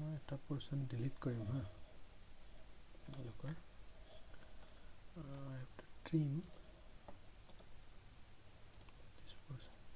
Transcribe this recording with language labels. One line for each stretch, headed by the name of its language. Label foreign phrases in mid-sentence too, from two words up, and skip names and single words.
Assamese: এটা portion delete কৰিম হা লোকৰ
English: I have to trim this portion